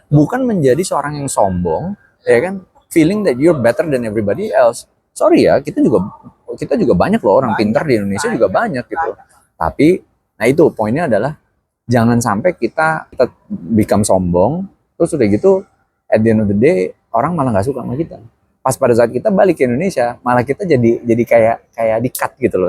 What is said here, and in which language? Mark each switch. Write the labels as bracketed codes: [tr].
[id] Bukan menjadi seorang yang sombong, ya kan? [en] Feeling that you're better than everybody else. [id] Sorry ya, kita juga banyak loh orang pintar di Indonesia juga banyak gitu. Tapi, nah itu poinnya adalah jangan sampai kita become sombong, terus udah gitu, [en] at the end of the day, [id] orang malah nggak suka sama kita. Pas pada saat kita balik ke Indonesia, malah kita jadi kayak di-cut gitu loh.